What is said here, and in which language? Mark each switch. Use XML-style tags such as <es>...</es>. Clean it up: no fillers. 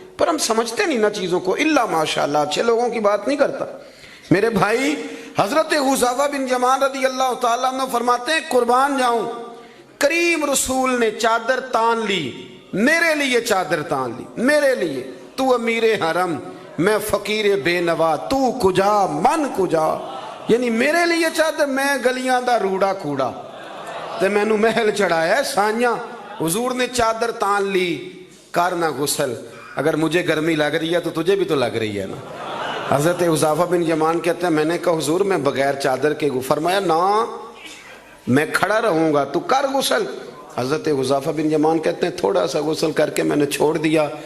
<ur>پر ہم سمجھتے نہیں نا چیزوں کو. الا ماشاءاللہ اچھے لوگوں کی بات نہیں کرتا. میرے بھائی حضرت حذیفہ بن یمان رضی اللہ تعالیٰ عنہ فرماتے ہیں قربان جاؤں کریم رسول نے چادر تان لی، میرے لیے چادر تان لی، میرے لیے. تو امیر حرم میں فقیر بے نوا،</ur> <fa>تو کجا من کجا.</fa> <ur>یعنی میرے لیے چادر،</ur> <pa>میں گلیاں دا روڑا کوڑا تے میں نو محل چڑھایا سانیاں.</pa> <ur>حضور نے چادر تان لی، کرنا غسل. اگر مجھے گرمی لگ رہی ہے تو تجھے بھی تو لگ رہی ہے نا. حضرت حذیفہ بن یمان کہتے ہیں میں نے کہا حضور میں بغیر چادر کے فرمایا نا میں کھڑا رہوں گا، تو کر غسل. حضرت حذیفہ بن یمان کہتے ہیں تھوڑا سا غسل کر کے میں نے چھوڑ دیا.</ur>